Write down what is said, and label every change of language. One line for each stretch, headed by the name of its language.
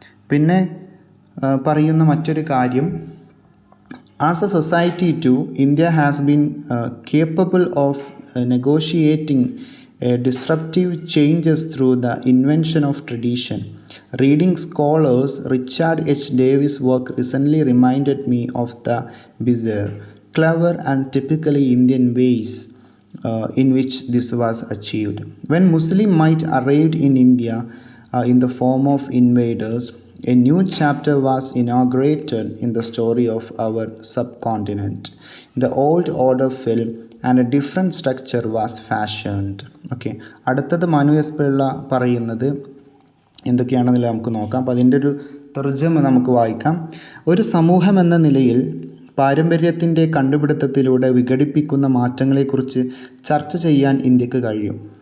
Malayalam: പിന്നെ പറയുന്ന മറ്റൊരു കാര്യം,
English: As a society too India has been capable of negotiating disruptive changes through the invention of tradition. Reading scholars Richard H. Davis' work recently reminded me of the bizarre, clever and typically Indian ways in which this was achieved. When Muslim might arrived in India in the form of invaders, a new chapter was inaugurated in the story of our subcontinent. The old order fell and a different structure was fashioned.
Malayalam: Okay, അടുത്തത് Manu S Pillai പറയുന്നത് എന്തൊക്കെയാണെന്നില്ല നമുക്ക് നോക്കാം. അപ്പോൾ അതിൻ്റെ ഒരു തർജ്ജമ നമുക്ക് വായിക്കാം. ഒരു സമൂഹം എന്ന നിലയിൽ പാരമ്പര്യത്തിൻ്റെ കണ്ടുപിടുത്തത്തിലൂടെ വിഘടിപ്പിക്കുന്ന മാറ്റങ്ങളെക്കുറിച്ച് ചർച്ച ചെയ്യാൻ ഇന്ത്യക്ക് കഴിയും.